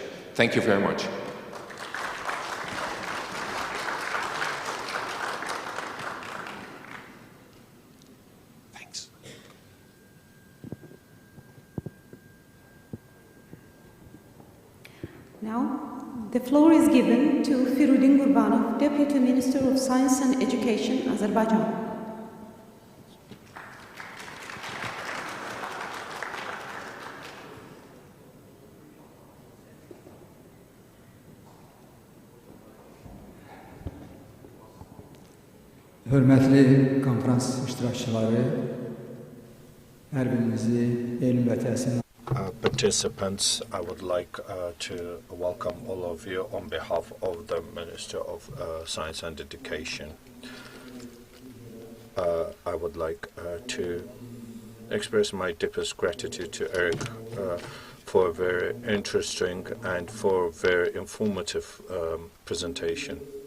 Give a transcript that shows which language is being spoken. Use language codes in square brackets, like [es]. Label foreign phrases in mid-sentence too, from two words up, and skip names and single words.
[en] Thank you very much. Thanks. Now, the floor is given to Firudin Gurbanov, Deputy Minister of Science and Education, Azerbaijan. [az] Hörmətli konferans iştirakçıları, hər birinizi elm və təhsil. [en] Participants, I would like to welcome all of you on behalf of the Minister of Science and Education. I would like to express my deepest gratitude to Erik for a very interesting and for a very informative presentation.